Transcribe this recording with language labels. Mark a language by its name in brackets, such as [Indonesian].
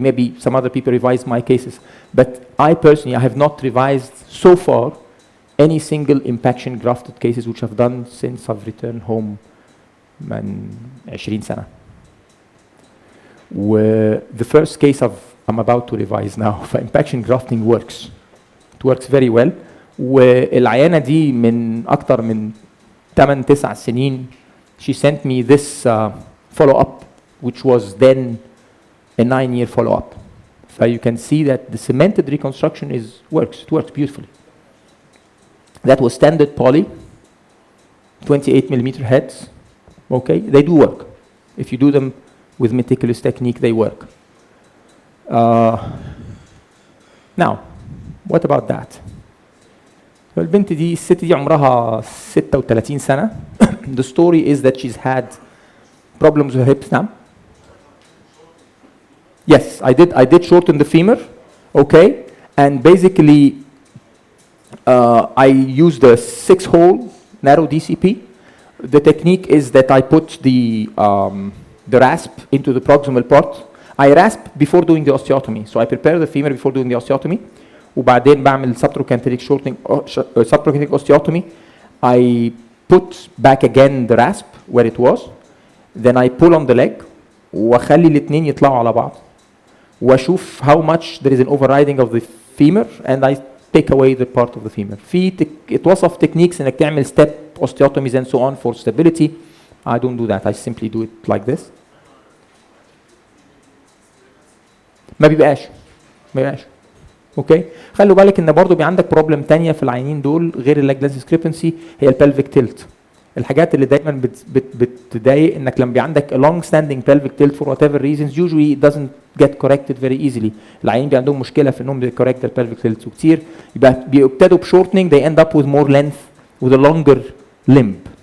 [English] Maybe some other people revised my cases, but I personally, I have not revised so far any single impaction grafted cases which I've done since I've returned home [Arabic] من 20 سنة. [English] The first case I'm about to revise now for impaction grafting works. It works very well. [Arabic] والعيانة دي من أكتر من 8-9 سنين. [English] She sent me this follow-up, which was then a 9-year follow-up. So you can see that the cemented reconstruction works. It works beautifully. That was standard poly, 28 millimeter heads. Okay, they do work. If you do them with meticulous technique, they work. Now, what about that? [Arabic] البنت دي الست دي عمرها 36 سنة. [English] The story is that she's had problems with her hips now. Yes, I did shorten the femur, okay, and basically I used a 6-hole narrow DCP. The technique is that I put the rasp into the proximal part. I rasp before doing the osteotomy. So I prepare the femur before doing the osteotomy. [Arabic] وبعدين بعمل [English] subtrochanteric shortening, subtrochanteric osteotomy. I put back again the rasp where it was. Then I pull on the leg. [Arabic] واخلي الاثنين يطلعوا على بعض. واشوف [English] how much there is an overriding of the femur and I take away the part of the femur. [Arabic] في اتوصف techniques انك تعمل step osteotomies and so on for stability. [English] I don't do that. I simply do it like this. [Arabic] ما بيبقاش. اوكي. خلوا بالك ان برضه بي عندك بروبلم ثانيه في العينين دول غير اللاج discrepancy هي البلفيك تيلت. الحاجات اللي دايما بتضايق انك لما بي عندك [English] a long standing pelvic tilt for whatever reasons usually it doesn't get corrected very easily. [Arabic] العينين بي عندهم مشكله في انهم [English] correct their pelvic tilt [Arabic] وكتير يبقى بيبتدوا بشورتنينج [English] they end up with more length with a longer limb.